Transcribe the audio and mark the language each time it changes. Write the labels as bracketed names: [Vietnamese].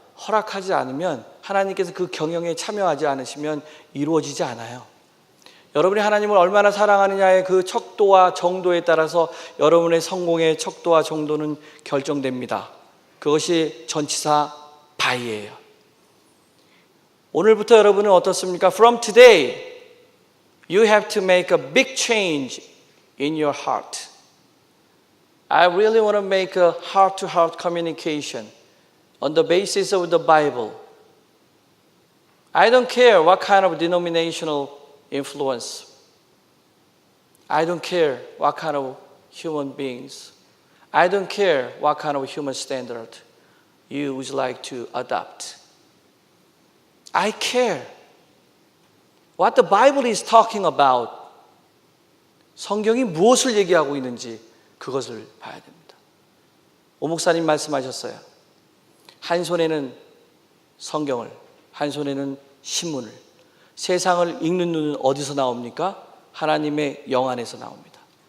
[Korean] 허락하지 않으면, 하나님께서 그 경영에 참여하지 않으시면 이루어지지 않아요. 여러분이 하나님을 얼마나 사랑하느냐의 그 척도와 정도에 따라서 여러분의 성공의 척도와 정도는 결정됩니다. 그것이 전치사 by예요. 오늘부터 여러분은 어떻습니까? [English] From today, you have to make a big change in your heart. I really want to make a heart-to-heart communication on the basis of the Bible. I don't care what kind of denominational influence. I don't care what kind of human beings. I don't care what kind of human standard you would like to adopt. I care what the Bible is talking about. [Korean] 성경이 무엇을 얘기하고 있는지 그것을 봐야 됩니다. 오 목사님 말씀하셨어요. 한 손에는 성경을, 한 손에는 신문을. 세상을 읽는 눈은 어디서 나옵니까? 하나님의 영 안에서 나옵니다.